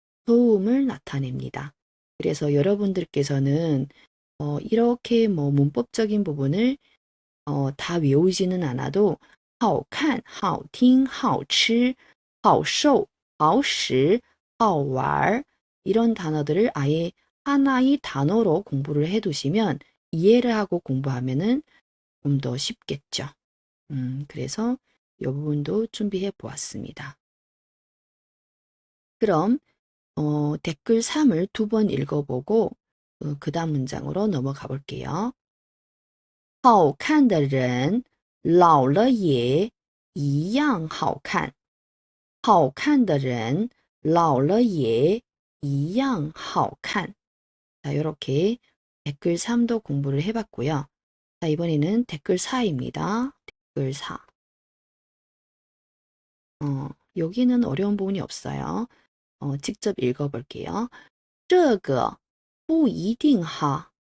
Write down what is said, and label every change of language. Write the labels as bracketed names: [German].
[Korean] 좋음을 나타냅니다. 그래서 여러분들께서는 이렇게 문법적인 부분을 다 외우지는 않아도 [Chinese] 好看,好听,好吃,好受,好使,好玩 [Korean] 이런 단어들을 아예 하나의 단어로 공부를 해두시면 이해를 하고 공부하면은 좀 더 쉽겠죠. 그래서 이 부분도 준비해 보았습니다. 그럼 댓글 3을 2번 읽어보고 그 다음 문장으로 넘어가 볼게요. [Chinese] 好看的人老了也一样好看。好看的人老了也一样好看. [Korean] 자, 이렇게 댓글 3도 공부를 해봤고요. 자, 이번에는 댓글 4입니다. 댓글 4. 여기는 어려운 부분이 없어요. 직접 읽어볼게요. [Chinese] 这个不一定哈.